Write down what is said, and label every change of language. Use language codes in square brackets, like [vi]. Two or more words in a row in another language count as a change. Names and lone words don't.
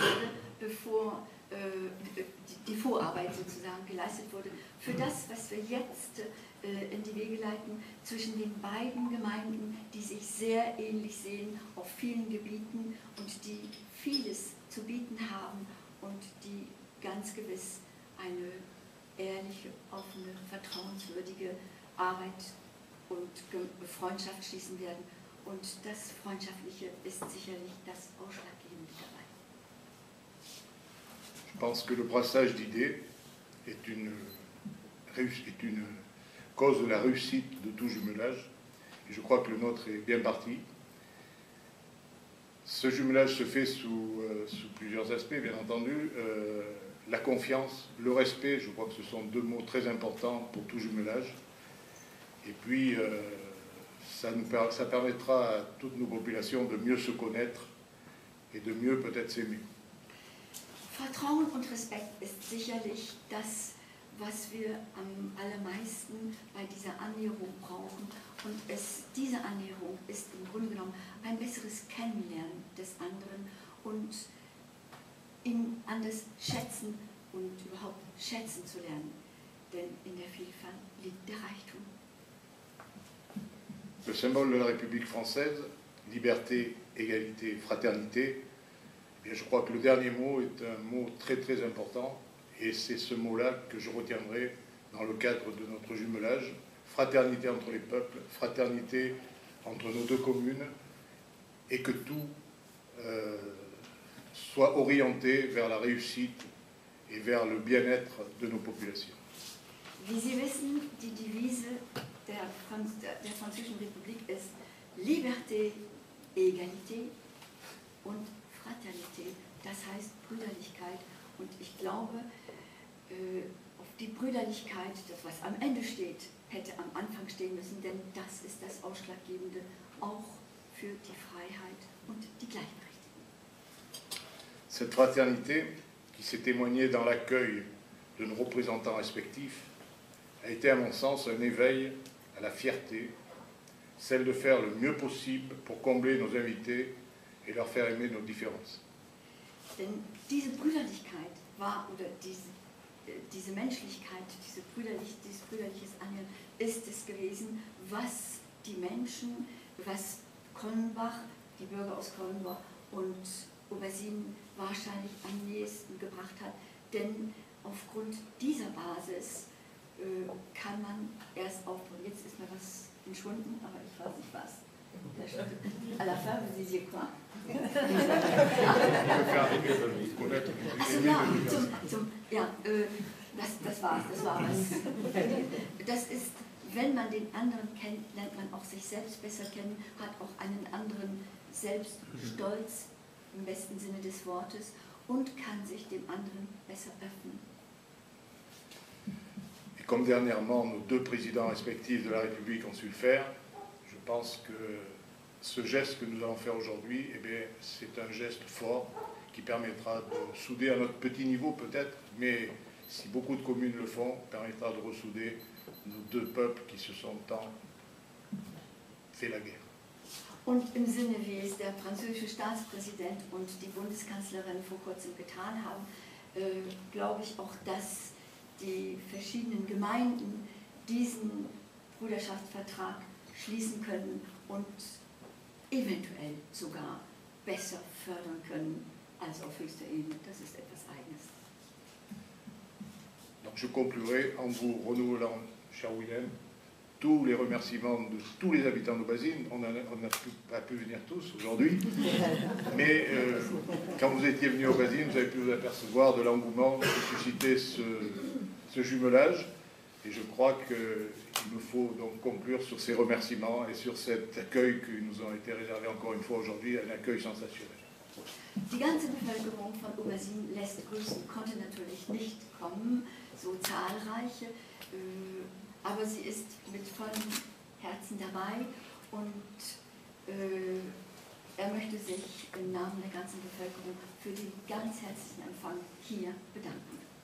[de] wurde, bevor die Vorarbeit sozusagen geleistet wurde, für das, was wir jetzt in die Wege leiten zwischen den beiden Gemeinden, die sich sehr ähnlich sehen auf vielen Gebieten und die vieles zu bieten haben und die ganz gewiss eine ehrliche, offene, vertrauenswürdige Arbeit und Freundschaft schließen werden. Und das Freundschaftliche ist sicherlich das Ausschlaggebende dabei. [fr] Je pense que le brassage d'idées est une cause de la réussite de tout jumelage. Et je crois que le nôtre est bien parti. Ce jumelage se fait sous plusieurs aspects, bien entendu. La confiance, le respect, je crois que ce sont deux mots très importants pour tout jumelage. Et puis, ça permettra à toutes nos populations de mieux se connaître et de mieux peut-être s'aimer. [de] Vertrauen und Respekt ist sicherlich das, was wir am allermeisten bei dieser Annäherung brauchen. Und diese Annäherung ist im Grunde genommen ein besseres Kennenlernen des anderen und ihn anders schätzen und überhaupt schätzen zu lernen. Denn in der Vielfalt liegt der Reichtum. [fr] Le symbole de la République française, liberté, égalité, fraternité, eh bien, je crois que le dernier mot est un mot très très important et c'est ce mot-là que je retiendrai dans le cadre de notre jumelage. Fraternité entre les peuples, fraternité entre nos deux communes et que tout soit orienté vers la réussite et vers le bien-être de nos populations. [de] Wie Sie wissen, die Devise der Französischen Republik ist [fr] Liberté, Égalité [de] und Fraternité. Das heißt Brüderlichkeit. Und ich glaube, auf die Brüderlichkeit, das was am Ende steht, hätte am Anfang stehen müssen, denn das ist das Ausschlaggebende auch für die Freiheit und die Gleichberechtigung. [fr] Cette fraternité, qui s'est témoignée dans l'accueil de nos représentants respectifs, a été à mon sens un éveil à la fierté, celle de faire le mieux possible pour combler nos invités et leur faire aimer nos différences. [de] Denn diese Brüderlichkeit war, oder diese Menschlichkeit, dieses brüderliches Annähern ist es gewesen, was die Menschen, was Kollenbach, die Bürger aus Kollenbach und Obersien wahrscheinlich am nächsten gebracht hat. Denn aufgrund dieser Basis kann man erst aufbauen. Jetzt ist mir was entschwunden, aber ich weiß nicht was. [fr] À la fin, vous disiez quoi? [de] Also das war's, das war was. Das ist, wenn man den anderen kennt, lernt man auch sich selbst besser kennen, hat auch einen anderen Selbststolz im besten Sinne des Wortes und kann sich dem anderen besser öffnen. [fr] Et comme dernièrement nos deux présidents respectifs de la République ont su le faire, je pense que ce geste que nous allons faire aujourd'hui, eh bien, c'est un geste fort qui permettra de souder à notre petit niveau peut-être, mais si beaucoup de communes le font, permettra de ressouder nos deux peuples qui se sont tant fait la guerre. [de] Und im Sinne, wie es der französische Staatspräsident und die Bundeskanzlerin vor kurzem getan haben, glaube ich auch, dass die verschiedenen Gemeinden diesen Bruderschaftsvertrag schließen können und eventuell sogar besser fördern können als auf höchster Ebene. Das ist etwas Eigenes. [fr] Donc je conclurai en vous renouvelant, cher Willem, tous les remerciements de tous les habitants d'Aubazine. On n'a pas pu venir tous aujourd'hui, mais quand vous étiez venus à Aubazine, vous avez pu vous apercevoir de l'engouement que suscitait ce jumelage. Et je crois qu'il me faut donc conclure sur ces remerciements et sur cet accueil qui nous a été réservé encore une fois aujourd'hui, un accueil sensationnel. [de] Die ganze Bevölkerung von Aubazine lässt grüßen, konnte natürlich nicht kommen, so zahlreiche, aber sie ist mit vollem Herzen dabei und er möchte sich im Namen der ganzen Bevölkerung für den ganz herzlichen Empfang hier bedanken.